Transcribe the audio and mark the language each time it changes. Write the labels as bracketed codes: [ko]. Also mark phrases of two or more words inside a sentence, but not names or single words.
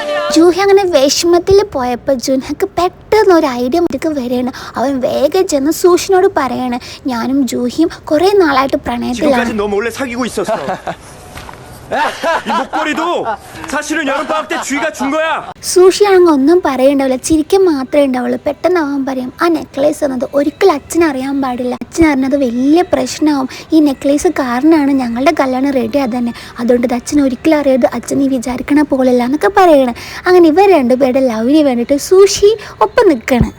[ml] ജൂഹി അങ്ങനെ വിഷമത്തിൽ പോയപ്പോൾ ജുൻഹക്ക് പെട്ടെന്ന് ഒരു ഐഡിയ മുറ്റക്ക് വരികയാണ്. അവൻ വേഗം ചെന്ന് സൂഷിനോട് പറയാണ്, ഞാനും ജൂഹിയും കുറെ നാളായിട്ട് പ്രണയത്തിലാണ്. [ko] 지금까지 너 몰래 사귀고 있었어. 이 목걸이도 사실은 여름방학 때 주희가 준 거야. [ml] സൂഷിയാണെങ്കിൽ ഒന്നും പറയണ്ടാവില്ല, ചിരിക്കാൻ മാത്രമേ ഉണ്ടാവുള്ളൂ. പെട്ടെന്ന് അവൻ പറയും, ആ നെക്ലേസ് എന്നത് ഒരിക്കലും അച്ഛൻ അറിയാൻ പാടില്ല. അച്ഛൻ അറിഞ്ഞത് വലിയ പ്രശ്നമാവും. ഈ നെക്ലേസ് കാരണമാണ് ഞങ്ങളുടെ കല്യാണം റെഡി അതന്നെ. അതുകൊണ്ട് ഇത് അച്ഛൻ ഒരിക്കലും അറിയരുത്. അച്ഛൻ നീ വിചാരിക്കണ പോലെയല്ല എന്നൊക്കെ പറയണം. അങ്ങനെ ഇവർ രണ്ടുപേരുടെ ലവിന് വേണ്ടിയിട്ട് സൂഷി ഒപ്പം നിൽക്കണം.